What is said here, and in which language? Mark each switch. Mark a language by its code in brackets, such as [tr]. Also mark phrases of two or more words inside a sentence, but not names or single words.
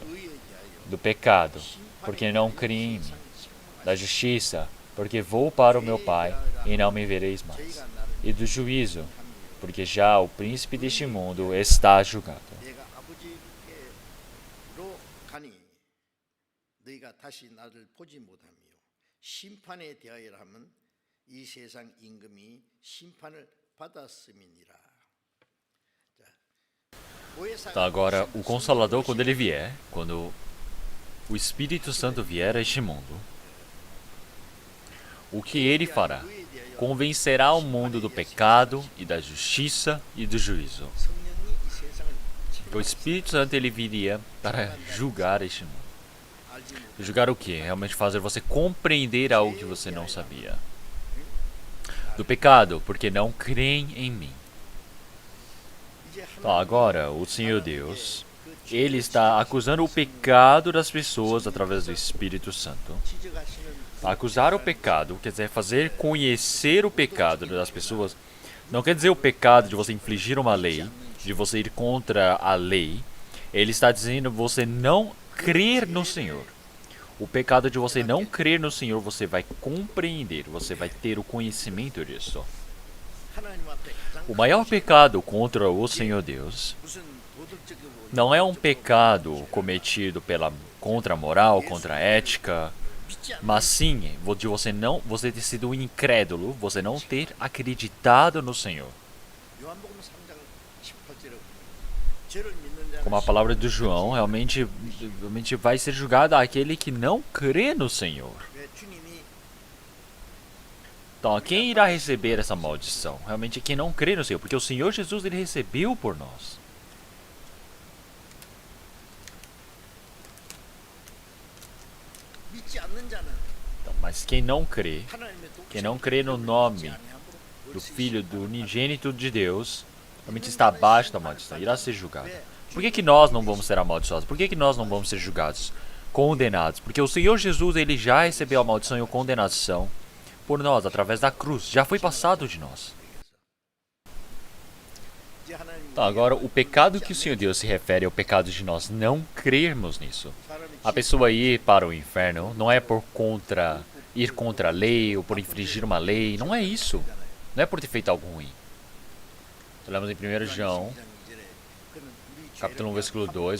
[pt] Do pecado, porque não crê em mim. Da justiça, porque vou para o meu Pai e não me vereis mais. E do juízo, porque já o príncipe deste mundo está julgado. [ko] 너희가 다시 나를 보지 못하며 심판에 대하여라 하면 이 세상 임금이 심판을 받았음이니라. [pt] Então, agora, o Consolador, quando ele vier, quando o Espírito Santo vier a este mundo, o que ele fará? Convencerá o mundo do pecado e da justiça e do juízo. [ko] 성령이 이 세상을 [pt] O Espírito Santo ele viria para julgar este mundo. [ko] 알지 못해 [pt] Julgar o quê? Realmente fazer você compreender algo que você não sabia. Do pecado, porque não creem em mim. [ko] 이제 [pt] Então, agora, o Senhor Deus, ele está acusando o pecado das pessoas através do Espírito Santo. [ko] 지적하시는 [pt] Acusar o pecado, quer dizer, fazer conhecer o pecado das pessoas, não quer dizer o pecado de você infligir uma lei, de você ir contra a lei. Ele está dizendo você não crer no Senhor. O pecado de você não crer no Senhor, você vai compreender, você vai ter o conhecimento disso. [ko] 하나님 앞에 가장 [pt] O maior pecado contra o Senhor Deus [ko] 무슨 도덕적이고 [pt] não é um pecado cometido contra a moral, contra a ética, [ko] 믿지 않는 [pt] mas sim de você ter sido um incrédulo, você não ter acreditado no Senhor. [ko] 요한복음 3장 18절에 죄를 믿는 자는 [pt] Como a palavra do João, realmente vai ser julgado aquele que não crê no Senhor. [ko] 왜 주님이 [pt] Então, quem irá receber essa maldição? Realmente quem não crê no Senhor, porque o Senhor Jesus ele recebeu por nós. [ko] 믿지 않는 자는 [pt] Então, mas quem não crê, [ko] 하나님의 [pt] quem não crê no nome do Filho do unigênito de Deus, realmente está abaixo da maldição, irá ser julgado. Por que nós não vamos ser amaldiçoados? Por que nós não vamos ser julgados, condenados? Porque o Senhor Jesus ele já recebeu a maldição e a condenação por nós, através da cruz. Já foi passado de nós. [ko] 이제 하나님 [pt] Então, agora, o pecado que o Senhor Deus se refere é o pecado de nós não crermos nisso. [ko] 사람이 [pt] A pessoa ir para o inferno não é por ir contra a lei ou por infringir uma lei. Não é isso. Não é por ter feito algo ruim. Lemos em 1 João, capítulo 1, versículo 2.